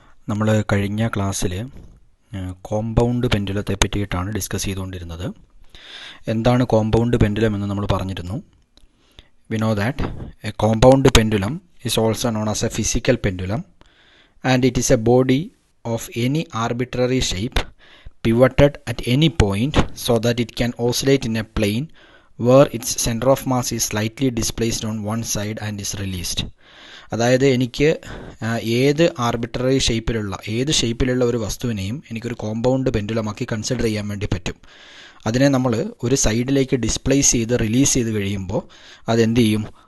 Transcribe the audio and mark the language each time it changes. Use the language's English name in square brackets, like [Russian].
[Malayalam] നമ്മൾ കഴിഞ്ഞ ക്ലാസ്സിൽ കോമ്പൗണ്ട് പെൻഡുലത്തെ പറ്റിയിട്ടാണ് ഡിസ്കസ് ചെയ്തുകൊണ്ടിരുന്നത്. എന്താണ് കോമ്പൗണ്ട് പെൻഡുലം എന്ന് നമ്മൾ പറഞ്ഞിരുന്നു. [English] We know that a compound pendulum is also known as a physical pendulum and it is a body of any arbitrary shape pivoted at any point so that it can oscillate in a plane where its center of mass is slightly displaced on one side and is released. [Malayalam] അതായത് എനിക്ക് ഏത് arbitrary ഷേപ്പിലുള്ള ഒരു വസ്തുവിനെയും എനിക്കൊരു compound പെൻഡുലമാക്കി consider ചെയ്യാൻ വേണ്ടി പറ്റും. അതിനെ നമ്മൾ ഒരു സൈഡിലേക്ക് ഡിസ്പ്ലേസ് ചെയ്ത് റിലീസ് ചെയ്ത് കഴിയുമ്പോൾ അതെന്ത് ചെയ്യും?